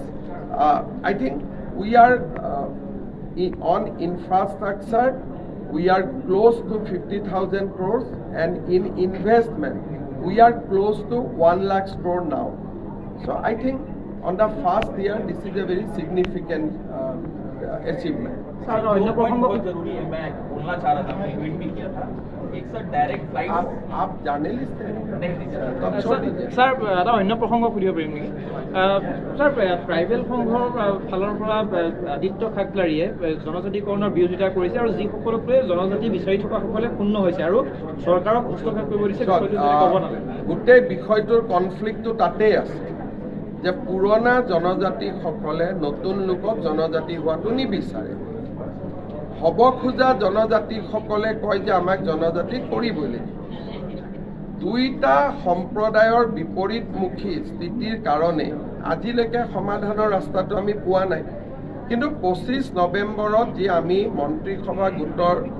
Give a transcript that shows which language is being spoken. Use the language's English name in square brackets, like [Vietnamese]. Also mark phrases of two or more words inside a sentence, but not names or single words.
[English] I think we are on infrastructure, we are close to 50,000 crores and in investment, we are close to 1 lakh crore now. So I think on the first year, this is a very significant achievement. [Hindi] आप जर्नलिस्ट हैं [Assamese] सर এটা অন্য প্ৰসংগ সুধিব পাৰিম নেকি স্যাৰ ট্ৰাইবেল সংঘৰ ফালৰ পৰা আদিত্য খাকলাৰীয়ে জনজাতিকৰণৰ বিৰোধিতা কৰিছে আৰু যিসকলকে জনজাতি বিচাৰি থকা সকলে শূন্য হৈছে আৰু চৰকাৰক হস্তক্ষেপ কৰিব দিছে গোটেই বিষয়টোৰ কনফ্লিক্টটো তাতেই আছে যে পুৰণা জনজাতিসকলে নতুন লোকক জনজাতি হোৱাটো নিবিচাৰে হব খোজা জনজাতিসকলে কয় যে আমাক জনজাতি কৰিবই লাগিব দুইটা সম্প্ৰদায়ৰ বিপৰীতমুখী স্থিতিৰ কাৰণে আজিলৈকে সমাধানৰ ৰাস্তাটো আমি পোৱা নাই কিন্তু 25 নৱেম্বৰত যি আমি মন্ত্ৰীসভা গোটৰ